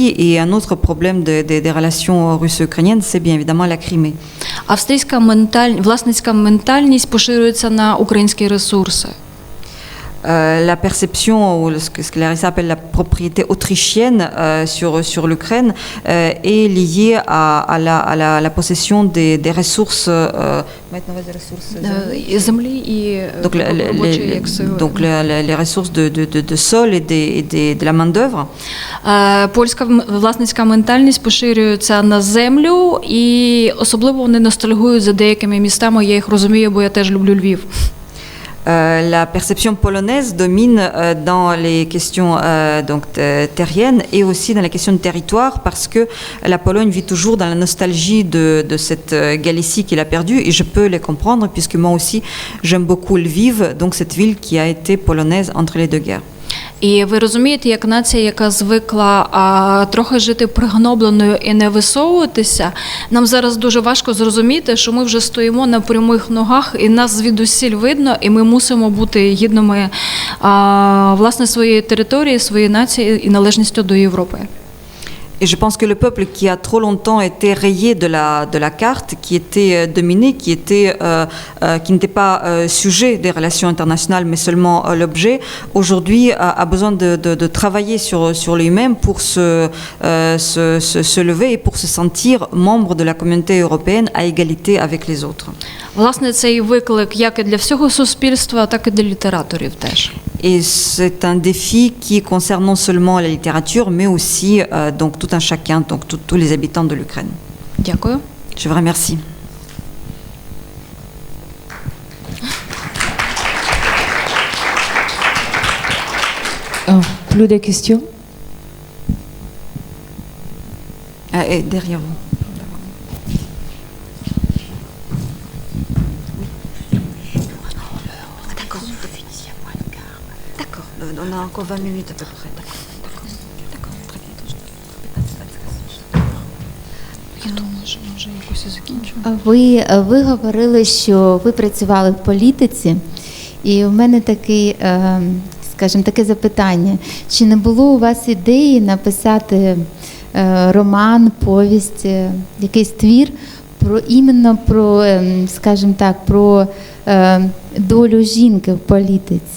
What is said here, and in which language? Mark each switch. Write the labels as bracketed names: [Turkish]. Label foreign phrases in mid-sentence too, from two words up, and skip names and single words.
[French] Et un autre problème des relations russo-ukrainiennes, c'est bien évidemment la Crimée. [Ukrainian] Власницька ментальність поширюється на українські ресурси. [French] La perception, ou ce que Larissa appelle la propriété autrichienne sur l'Ukraine, est liée à la possession des ressources. Donc les ressources de sol et de la main-d'œuvre. [Ukrainian] Польська власницька ментальність поширюється на землю, і особливо вони ностальгують за деякими містами, я їх розумію, бо я теж люблю Львів. [French] La perception polonaise domine dans les questions terriennes et aussi dans la question de territoire parce que la Pologne vit toujours dans la nostalgie de cette Galicie qu'il a perdue et je peux les comprendre puisque moi aussi j'aime beaucoup Lviv, donc cette ville qui a été polonaise entre les deux guerres. [Ukrainian] І ви розумієте, як нація, яка звикла трохи жити пригнобленою і не висовуватися, нам зараз дуже важко зрозуміти, що ми вже стоїмо на прямих ногах, і нас звідусіль видно, і ми мусимо бути гідними власне своєї території, своєї нації і належністю до Європи. [French] Et je pense que le peuple qui a trop longtemps été rayé de la carte, qui était dominé, qui n'était pas sujet des relations internationales, mais seulement l'objet, aujourd'hui a besoin de travailler sur lui-même pour se lever et pour se sentir membre de la communauté européenne à égalité avec les autres. [Ukrainian] Власне, цей виклик як і для всього суспільства, так і для літераторів теж. [French] Et c'est un défi qui concerne non seulement la littérature, mais aussi donc tout un chacun, donc tous les habitants de l'Ukraine. [Ukrainian] Дякую. [French] Je vous remercie. Plus de questions? Et derrière vous. D'accord, on a encore 20 minutes à peu près. D'accord, très bien. [Ukrainian] Я думаю, що ми вже якось і закінчимо. Ви говорили, що ви працювали в політиці, і у мене такий, скажімо, таке запитання. Чи не було у вас ідеї написати роман, повість, якийсь твір іменно про, скажімо так, про долю жінки в політиці?